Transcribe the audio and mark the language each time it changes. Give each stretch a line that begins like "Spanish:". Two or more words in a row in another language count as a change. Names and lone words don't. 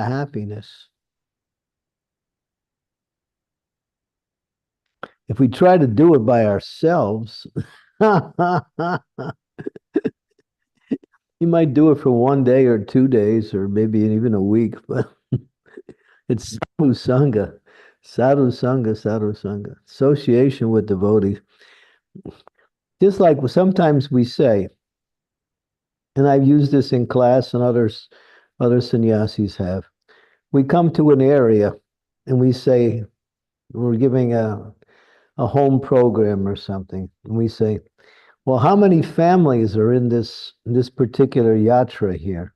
English: That's the happiness. If we try to do it by ourselves, you might do it for 1 day or 2 days or maybe even a week, but it's
Sanskrit: sadhu sangha, sadhu sangha, sadhu sangha,
English: association with devotees. Just like sometimes we say, and I've used this in class and other sannyasis have, we come to an area and we say, we're giving a home program or something, and we say, well, how many families are in this particular yatra here?